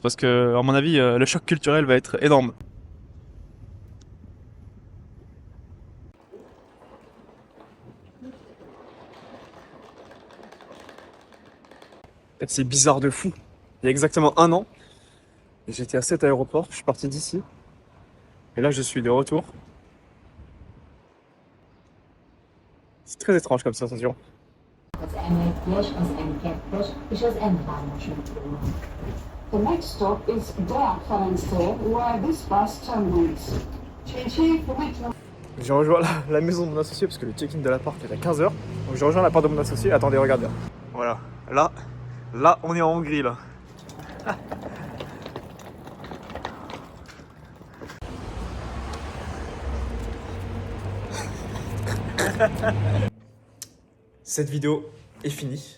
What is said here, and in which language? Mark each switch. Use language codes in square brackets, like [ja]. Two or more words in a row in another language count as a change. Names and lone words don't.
[fr] Parce que, à mon avis, le choc culturel va être énorme. En fait, c'est bizarre de fou. Il y a exactement un an, j'étais à cet aéroport, je suis parti d'ici, et là je suis de retour. C'est très étrange comme sensation. [hu] Az M1-es, az M2-es és az M3-as metró. [en] The next stop is Deák Ferenc tér, where this bus terminates. Change for metro. [fr] J'ai rejoint la maison de mon associé parce que le check-in de l'appart est à 15h. Donc j'ai rejoint l'appart de mon associé. Attendez, regardez. Voilà. Là, on est en Hongrie là. Cette vidéo est finie.